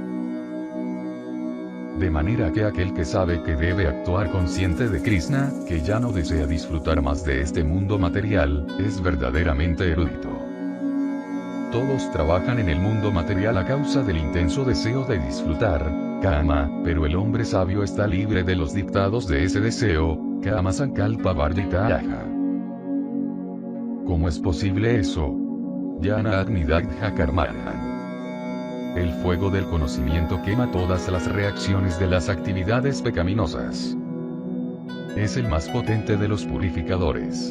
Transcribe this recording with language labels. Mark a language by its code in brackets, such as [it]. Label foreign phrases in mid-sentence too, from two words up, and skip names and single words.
[es] De manera que aquel que sabe que debe actuar consciente de Krishna, que ya no desea disfrutar más de este mundo material, es verdaderamente erudito. Todos trabajan en el mundo material a causa del intenso deseo de disfrutar, kama, pero el hombre sabio está libre de los dictados de ese deseo, [sa] काम संकल्प वर्जिताः. [es] ¿Cómo es posible eso? [sa] ज्ञान अग्नि-दग्ध कर्माणम्. [es] El fuego del conocimiento quema todas las reacciones de las actividades pecaminosas. Es el más potente de los purificadores.